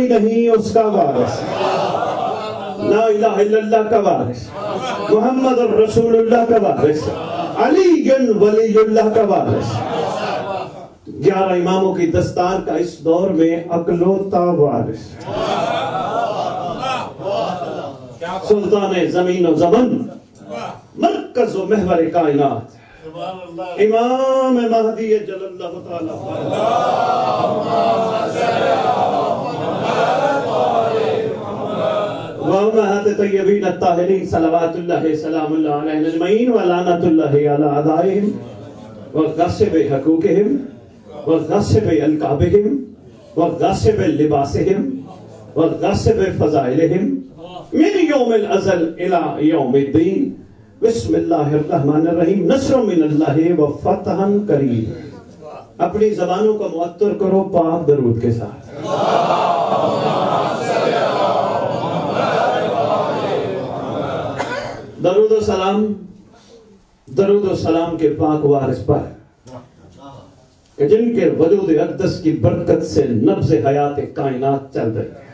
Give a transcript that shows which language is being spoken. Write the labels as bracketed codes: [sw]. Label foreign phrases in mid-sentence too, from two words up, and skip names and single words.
[ur] نہیں اس کا وارث، [ar] لا الہ الا اللہ [ur] کا وارث، [ar] محمد رسول اللہ [ur] کا وارث، [ar] علی ولی اللہ [ur] کا وارث، 11 اماموں کی دستار کا اس دور میں اکلوتا وارث، سلطان زمین و زمن، مرکز و محور کائنات، امام مہدی جل اللہ تعالی، [ar] وامہات طیبین الطاہرین صلوات اللہ سلام اللہ علیہ اجمعین ولعنت اللہ علی اعدائہم وغصب حقوقہم وغصب القابہم وغصب لباسہم وغصب فضائلہم من یوم الازل الى یوم الدین، بسم اللہ الرحمن الرحیم، نصر من اللہ وفتح قریب۔ [ur] اپنی زبانوں کو معطر کرو پاک درود کے ساتھ۔ درود و سلام کے پاک وارث پر کہ جن کے وجود اقدس کی برکت سے نبض حیات کائنات چل رہی ہے۔